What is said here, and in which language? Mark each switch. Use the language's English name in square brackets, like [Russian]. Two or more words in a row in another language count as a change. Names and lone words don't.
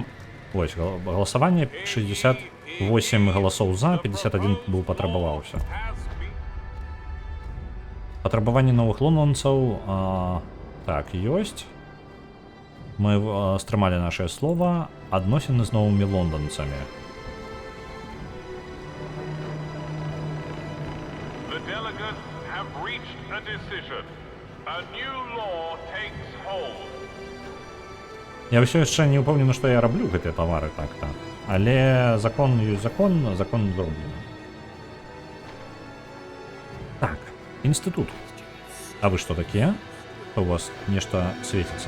[Belarusian] Вось, галасаванне 68 галасоў за, 51 быў патрабаваўся. Патрабаванне новых лондонцаў... Так, ёсць. Мы стрымалі нашае слова. Адносіны з новымі лонданцамі. [English] The delegates have reached a decision. A new law takes hold. [Belarusian] Я ўсё яшчэ не ўпэўнены, што я раблю гэтыя тавары так-то. Але закон ёсць закон, закон зроблены. Так, інстытут. А вы што такія? У вас нешта свеціцца?